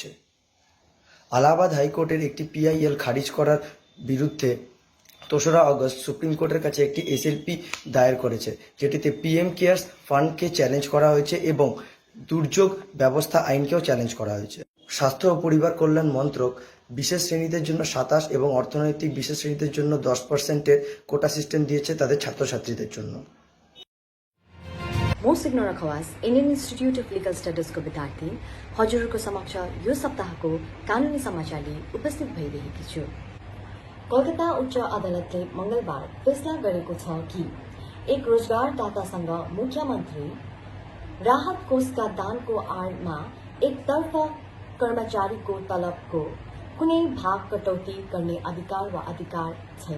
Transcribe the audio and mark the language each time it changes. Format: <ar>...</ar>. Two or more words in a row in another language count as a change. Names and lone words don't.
<bn>আলাহাবাদ হাইকোর্টের একটি পিআইএল খারিজ করার বিরুদ্ধে 3রা আগস্ট সুপ্রিম কোর্টের কাছে একটি এসএলপি দায়ের করেছে, যেটিতে পিএম কেয়ার্স ফান্ডকে চ্যালেঞ্জ করা হয়েছে এবং দুর্যোগ ব্যবস্থা আইনকেও চ্যালেঞ্জ করা হয়েছে। স্বাস্থ্য ও পরিবার কল্যাণ মন্ত্রক বিশেষ শ্রেণীদের জন্য 27 এবং অর্থনৈতিক বিশেষ শ্রেণীদের জন্য 10%-এর কোটা সিস্টেম দিয়েছে তাদের ছাত্রছাত্রীদের जন্য।</bn> <ne>म सिग्नोरा खवास इन्डियन इन्स्टिट्युट अफ लिगल स्टडिजको विद्यार्थी हजुरहरूको समक्ष यो सप्ताहको कानुनी समाचार लिई उपस्थित भइरहेकी छु। कोलकाता उच्च अदालतले मंगलबार फैसला गरेको छ कि एक रोजगारदातासँग मुख्यमन्त्री राहत कोषका दानको आडमा एकतर्फ कर्मचारीको तलबको कुनै भाग कटौती गर्ने अधिकार वा अधिकार छैन।</ne>